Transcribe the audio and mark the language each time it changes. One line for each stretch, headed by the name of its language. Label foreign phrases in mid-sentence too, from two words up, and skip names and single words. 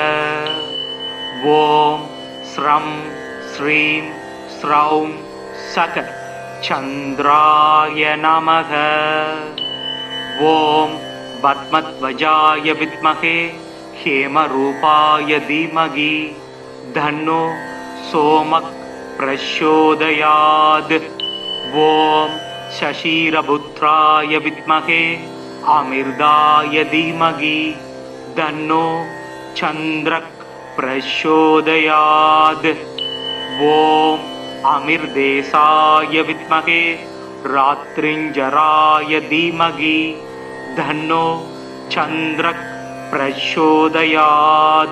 Sanskrit: ॐ श्रां श्रीं श्रौं सः चन्द्राय नमः. ॐ पद्मध्वजाय विद्महे हेमरूपाय धीमहि तन्नो सोमः प्रचोदयात्. ஓம் शशीरपुत्राय विद्महे अमिर्दाय धीमहि तन्नो चन्द्रः प्रचोदयात्. ॐ अमिर्देशाय विद्महे रात्रिञ्जराय धीमहि तन्नो चन्द्रः प्रचोदयात्.